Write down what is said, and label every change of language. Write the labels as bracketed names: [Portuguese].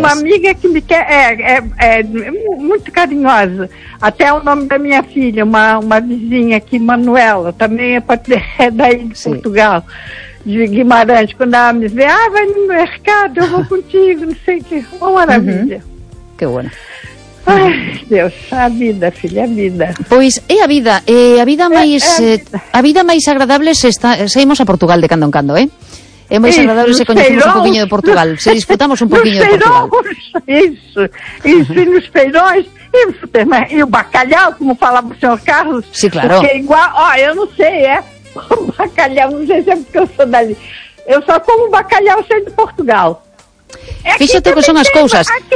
[Portuguese] Tem uma amiga que me quer, é muito carinhosa, até o nome da minha filha, uma vizinha aqui, Manuela, também é daí de, sim, Portugal, de Guimarães, quando ela me vê, vai no mercado, eu vou contigo, não sei o que, uma maravilha. Uhum. Que bueno. Ai, Deus, a vida, filha, a vida. [Galician] Pois é a vida, a vida máis agradable saímos a Portugal de cando en cando, É máis agradable se coñecemos un poquinho de Portugal, se disfrutamos un poquinho de Portugal. [Portuguese] Isso, e nos feirões, e o bacalhau, como falava o senhor Carlos. Sim, claro. Porque igual, eu não sei, o bacalhau, não sei se é porque eu sou dali. Eu só como bacalhau sei de Portugal. [Galician] Fíxate que son as cousas.